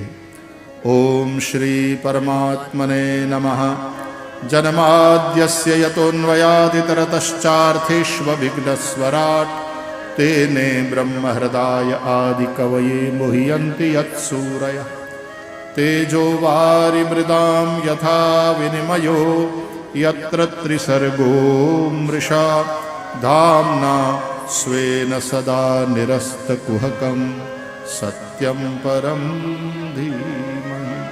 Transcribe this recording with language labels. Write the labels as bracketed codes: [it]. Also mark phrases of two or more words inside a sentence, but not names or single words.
[sa] ओम श्री परमात्मने नमः. जन्माद्यस्य यतोन्वयादितरतश्चार्थेष्वविघ्नस्वराट तेने ब्रह्म हृदाय आदि कवये मुह्यन्ति यत्सूरयः तेजो वारिमृदां यथा विनिमयो यत्र त्रिसर्गो मृषा धाम्ना स्वेन सदा निरस्तकुहकं सत्यं परं धीमहि।